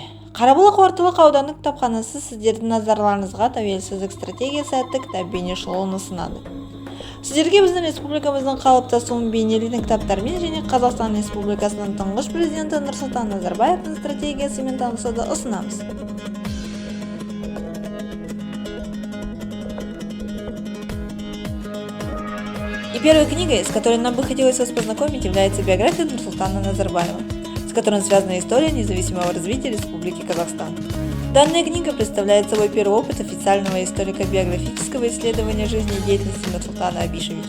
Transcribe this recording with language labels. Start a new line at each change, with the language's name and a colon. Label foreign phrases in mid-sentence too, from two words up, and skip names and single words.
Kazakh: Қарабұлақ орталық аудандық кітапханасы сіздердің назарларыңызға тәуелсіздік стратегиясы атты кітап бейнешолуын ұсынады. Сіздерге біздің республикамыздың қалыптасуын бейнелейтін кітаптармен және Қазақстан Республикасының тұңғыш президенті Нұрсұлтан Назарбаевтың стратегиясымен танысуды ұсынамыз.
Russian: И первой книгой, с которой нам бы хотелось вас познакомить, является биография Нурсултана Назарбаева, с которым связана история независимого развития Республики Казахстан. Данная книга представляет собой первый опыт официального историко-биографического исследования жизни и деятельности Нурсултана Абишевича.